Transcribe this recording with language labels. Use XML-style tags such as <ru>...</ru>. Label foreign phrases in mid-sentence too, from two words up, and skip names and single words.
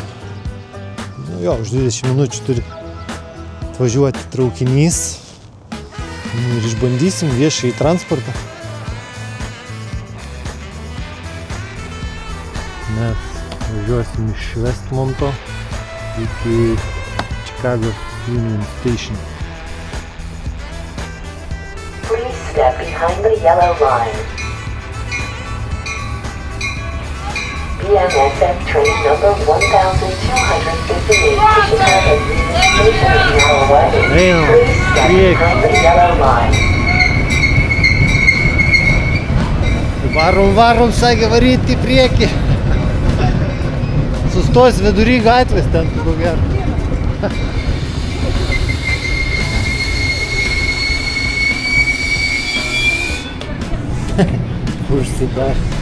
<lt>Nu jo, už 20 minučių turi atvažiuoti traukinys. Ir išbandysim viešąjį transportą. Mes važiuosim iš Westmonto iki Chicago's Union Station.</lt> <en>Please step behind the yellow line. BNSF train number 1258 to Chicago Union Station is now away. Please step behind the yellow line.</en> <lt>Varom, sakė, varyti į priekį. Sustos vidury gatvės ten, ko gero. Užsidar.</lt>